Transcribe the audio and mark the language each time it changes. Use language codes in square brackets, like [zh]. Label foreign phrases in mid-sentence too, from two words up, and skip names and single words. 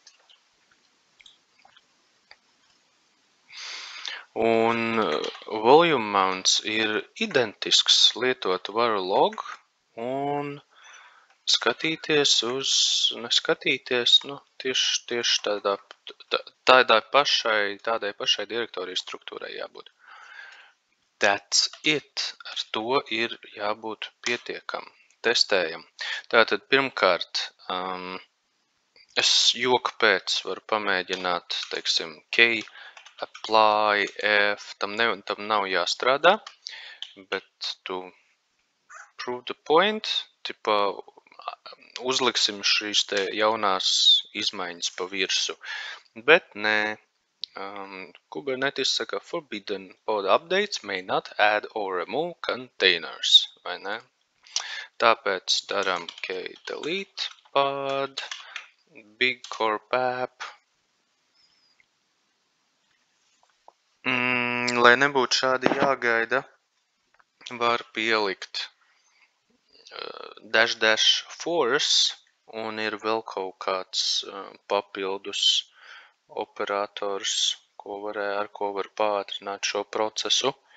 [lv] Un [en] volume mounts [lv] ir identisks lietot varlog un neskatīties, tieši tādai pašai direktorijas struktūrai jābūt. [en] That's it. [lv] Ar to ir jābūt pietiekam. Testējam. Tātad pirmkārt, es joku pēc varu pamēģināt, teiksim, [en] key, apply, [lv] f, tam nav jāstrādā, bet tu [en] prove the point, [lv] tipa uzliksim šīs te jaunās izmaiņas pa virsu. Bet nē, Kubernetes saka, [en] forbidden pod updates may not add or remove containers, [lv] vai ne? Tāpēc daram [en] delete pod, [lv] bigcorpapp. Lai nebūtu šādi jāgaida, var pielikt -force un ir vēl kaut kāds papildus operators, ar ko var pātrināt šo procesu.